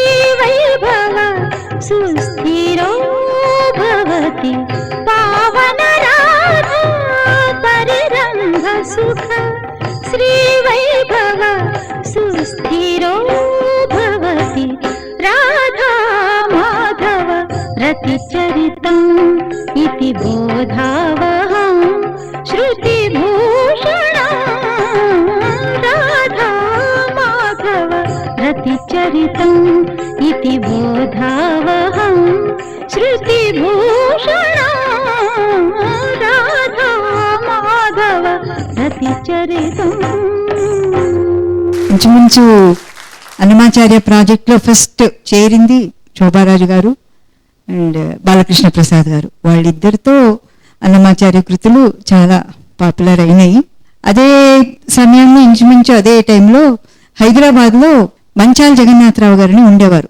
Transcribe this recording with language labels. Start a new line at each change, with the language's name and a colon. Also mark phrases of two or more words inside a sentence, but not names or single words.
Sanskrit: వైభవ సుస్థిరో భవతి పావన రాధా పరిరంభ సుఖ శ్రీ వైభవ సుస్థిరో భవతి రాధా మాధవ రతిచరితం ఇతి బోధావహం श्रुतिभूषणं राधा माधव रतिचरितम् इति बोधावहं श्रुतिभूषणं राधा माधव रतिचरितम्.
Telugu: ఇంచుమించు అన్నమాచార్య ప్రాజెక్ట్లో ఫస్ట్ చేరింది శోభారాజు గారు అండ్ బాలకృష్ణ ప్రసాద్ గారు. వాళ్ళిద్దరితో అన్నమాచార్య కృతులు చాలా పాపులర్ అయినాయి. అదే సమయంలో ఇంచుమించు అదే టైంలో హైదరాబాద్లో మంచాల జగన్నాథరావు గారిని ఉండేవారు.